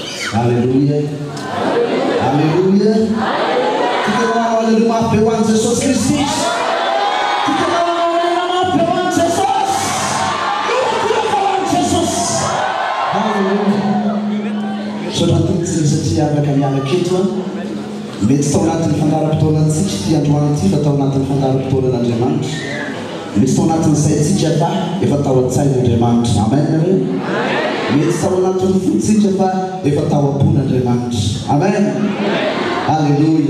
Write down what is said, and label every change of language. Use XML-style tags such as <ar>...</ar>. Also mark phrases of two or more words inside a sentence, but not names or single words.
<pt>Aleluia. Aleluia. Fica lá, olha no mapa, eu amo Jesus Cristo. Fica lá, olha no mapa, eu amo Jesus. Jesus. Aleluia. Sobrang satia kami kita.</pt> <mg>Mety tao anatin'ny fandaharam-potoanantsika ty androany ity fa tao anatin'ny fandaharam-potoanan'Andriamanitra. Misy tao anatin'ny saintsika fa efa tao an-tsain'Andriamanitra. Amen. Mety tao anatin'ny fontsika fa efa tao am-pon'Andriamanitra. Amen. Aleluia.</mg>